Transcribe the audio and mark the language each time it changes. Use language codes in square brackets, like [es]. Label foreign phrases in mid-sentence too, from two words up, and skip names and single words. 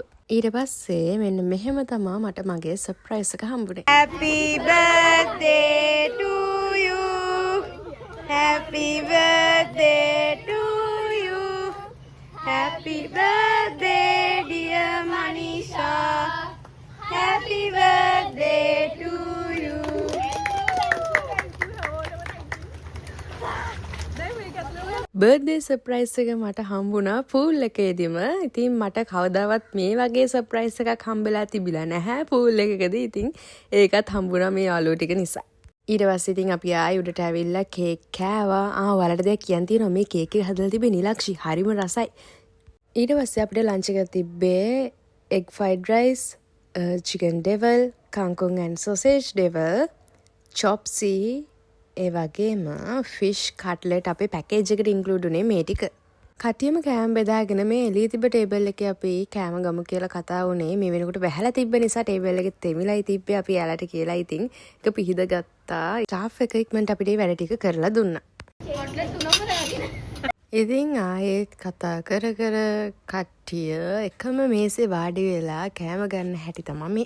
[si] ඊට පස්සේ මෙන්න මෙහෙම තමා මට මගේ සර්ප්‍රයිස් එක හම්බුනේ. [en] Happy birthday to you. Happy birthday to you. Happy birthday dear Manisha. Happy birthday to you. birthday surprise [si] එක මට හම්බුණා පූල් එකේදීම. ඉතින් මට කවදාවත් මේ වගේ සර්ප්‍රයිස් එකක් හම්බෙලා තිබිලා නැහැ පූල් එකකදී. ඉතින් ඒකත් හම්බුණා මේ යාළුවෝ ටික නිසා. ඊට පස්සේ ඉතින් අපි ආයි උඩට ඇවිල්ලා කේක් කෑවා. වලට දෙයක් කියන්න තියෙනවා. මේ කේක් එක හදලා තිබ්බේ නිලක්ෂි. හරිම රසයි. ඊට පස්සේ අපිට ලන්ච් එක තිබ්බේ [en] egg fried rice, chicken devil, kangkong and sausage devil, chopsy, [si] ඒ වගේම [en] fish cutlet [si] අපේ පැකේජ් එකට ඉන්ක්ලූඩ් උනේ මේ ටික. කටියම කෑම බෙදාගෙන මේ එළිය තිබ්බ ටේබල් එකේ අපි කෑම ගමු කියලා කතා වුණේ. මේ වෙනකොට බැහැලා තිබ්බ නිසා ටේබල් එකේ තෙමිලයි තිබ්බේ. අපි යාලට කියලා ඉතින් ඒක පිහිද ගත්තා. ස්ටාෆ් එක ඉක්මනට අපිට වැඩ ටික කරලා දුන්නා. ඉතින් ආයෙත් කතා කර කට්ටිය එකම මේසේ වාඩි වෙලා කෑම ගන්න හැටි තමයි මේ.